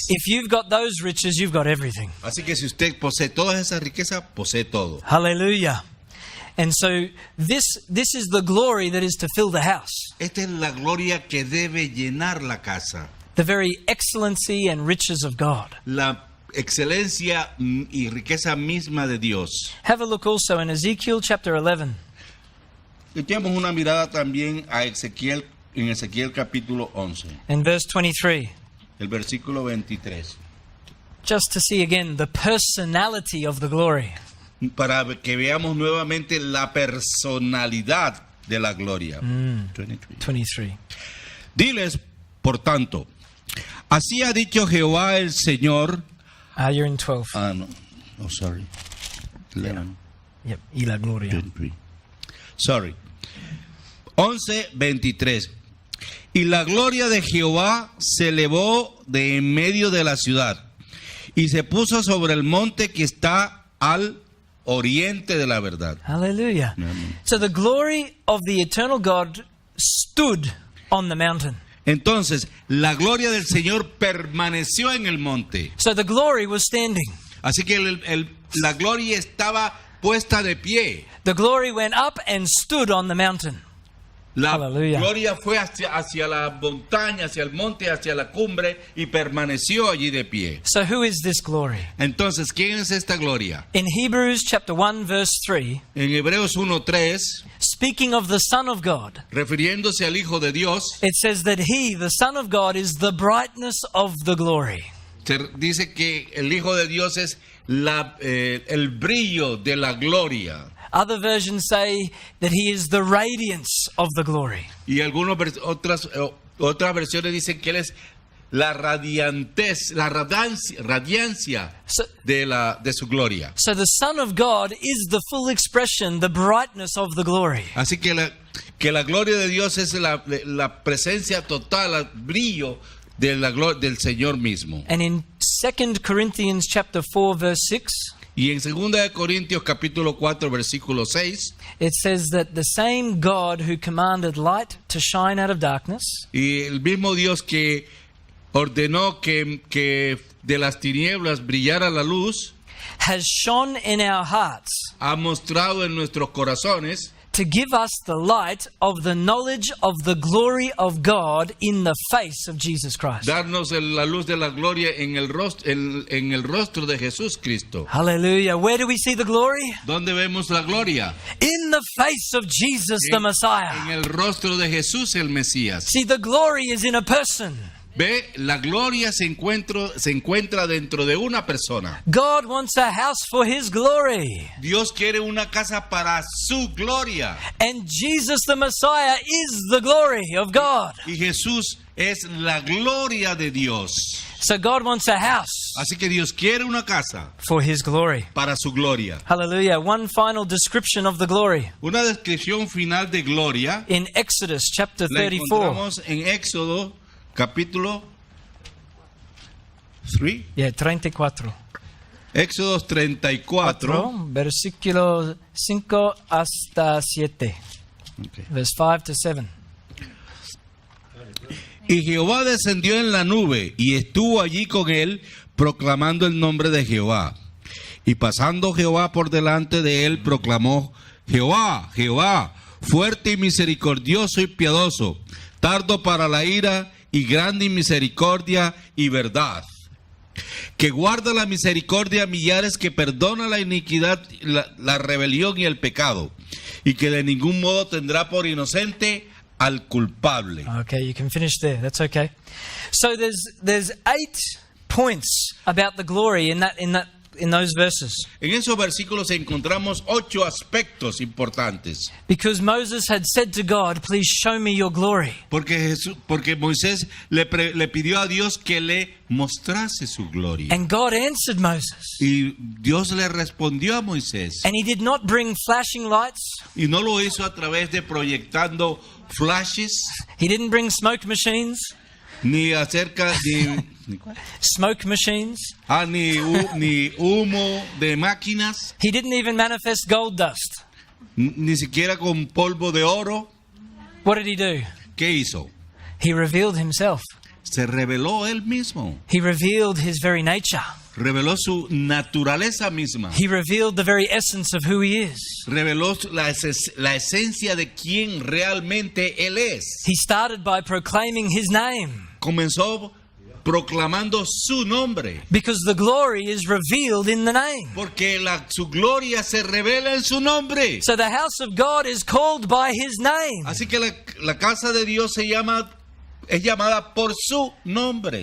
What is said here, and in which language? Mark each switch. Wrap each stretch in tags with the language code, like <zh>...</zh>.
<en>If you've got those riches, you've got everything.</en> <es>Así que si usted posee todas esas riquezas, posee todo.</es> <en>Hallelujah. And so this is the glory that is to fill the house.</en> <es>Esta es la gloria que debe llenar la casa.</es> <en>The very excellency and riches of God.</en> <es>La excelencia y riqueza misma de Dios.</es> <en>Have a look also in Ezekiel chapter 11.</en> <es>Echemos una mirada también a Ezequiel, en Ezequiel capítulo 11,</es> <en>In verse 23,</en> <es>el versículo 23.</es> <en>just to see again the personality of the glory.</en> <es>Para que veamos nuevamente la personalidad de la gloria.</es> <en>23.</en> <es>23. Diles, por tanto, así ha dicho Jehová el Señor.</es> <en>You're in 12. No, oh, sorry. 11.</en> <es>Yep, y la gloria.</es> <en>23. Sorry. 11:23.</en> <es>Y la gloria de Jehová se elevó de en medio de la ciudad y se puso sobre el monte que está al oriente de la verdad.</es> <en>Hallelujah. Amen. So the glory of the eternal God stood on the mountain.</en> <es>Entonces, la gloria del Señor permaneció en el monte.</es> <en>So the glory was standing.</en> <es>Así que la gloria estaba puesta de pie.</es> <en>The glory went up and stood on the mountain.</en> <es>La Aleluya. gloria fue hacia la montaña, hacia el monte, hacia la cumbre y permaneció allí de pie.</es> <en>So who is this glory?</en> <es>Entonces, ¿quién es esta gloria?</es> <en>In Hebrews chapter 1 verse 3,</en> <es>En Hebreos 1:3,</es> <en>speaking of the Son of God,</en> <es>refiriéndose al Hijo de Dios,</es> <en>it says that He, the Son of God, is the brightness of the glory.</en> <es>se dice que el Hijo de Dios es el brillo de la gloria.</es> <en>Other versions say that He is the radiance of the glory.</en> <es>Y otras versiones dicen que Él es la radiantez, la radiancia de su gloria.</es> <en>So the Son of God is the full expression, the brightness of the glory.</en> <es>Así que la gloria de Dios es la presencia total, el brillo del Señor mismo.</es> <en>And in 2 Corinthians chapter 4 verse 6,</en> <es>Y en 2 Corintios capítulo 4 versículo 6,</es> <en>it says that the same God who commanded light to shine out of darkness</en> <es>y el mismo Dios que ordenó que de las tinieblas brillara la luz,</es> <en>has shone in our hearts</en> <es>ha mostrado en nuestros corazones</es> <en>to give us the light of the knowledge of the glory of God in the face of Jesus Christ.</en> <es>darnos la luz de la gloria en el rostro de Jesús Cristo.</es> <en>Hallelujah. Where do we see the glory?</en> <es>¿Dónde vemos la gloria?</es> <en>In the face of Jesus the</en> <es>En</es> <en>Messiah.</en> <es>el rostro de Jesús el Mesías.</es> <en>See, the glory is in a person.</en> <es>Ve, la gloria se encuentra dentro de una persona.</es> <en>God wants a house for His glory.</en> <es>Dios quiere una casa para su gloria.</es> <en>And Jesus the Messiah is the glory of God.</en> <es>Y Jesús es la gloria de Dios.</es> <en>So God wants a house</en> <es>Así que Dios quiere una casa</es> <en>for His glory.</en> <es>para su gloria.</es> <en>Hallelujah. One final description of the glory.</en> <es>Una descripción final de gloria</es> <en>In Exodus chapter</en> <es>la</es> <en>34.</en> <es>encontramos en Éxodo capítulo 3.</es> <en>Yeah, 34.</en> <es>Éxodo 34. Versículo 5 hasta 7.</es> <en>Okay. Verse 5 to 7.</en> <es>Y Jehová descendió en la nube y estuvo allí con él proclamando el nombre de Jehová. Y pasando Jehová por delante de él proclamó: Jehová, Jehová, fuerte y misericordioso y piadoso, tardo para la ira y grande en misericordia y verdad, que guarda la misericordia a millares, que perdona la iniquidad, la rebelión y el pecado, y que de ningún modo tendrá por inocente al culpable.</es> <en>Okay, you can finish there. That's okay. So there's 8 points about the glory in those verses.</en> <es>En esos versículos encontramos 8 aspectos importantes.</es> <en>Because Moses had said to God, please show me your glory.</en> <es>Porque Moisés le pidió a Dios que le mostrase su gloria.</es> <en>And God answered Moses.</en> <es>Y Dios le respondió a Moisés.</es> <en>And he did not bring flashing lights.</en> <es>Y no lo hizo a través de proyectando flashes,</es> <en>He didn't bring smoke machines.</en> <es>ni acerca de</es> <en>Smoke machines.</en> <es>ni humo de máquinas,</es> <en>He didn't even manifest gold dust.</en> <es>ni siquiera con polvo de oro.</es> <en>What did he do?</en> <es>¿Qué hizo?</es> <en>He revealed himself.</en> <es>Se reveló él mismo.</es> <en>He revealed his very nature.</en> <es>Reveló su naturaleza misma.</es> <en>He revealed the very essence of who he is.</en> <es>Reveló la esencia de quién realmente él es.</es> <en>He started by proclaiming his name.</en> <es>Comenzó proclamando su nombre.</es> <en>Because the glory is revealed in the name.</en> <es>Porque su gloria se revela en su nombre.</es> <en>So the house of God is called by his name.</en> <es>Así que la casa de Dios es llamada por su nombre.</es>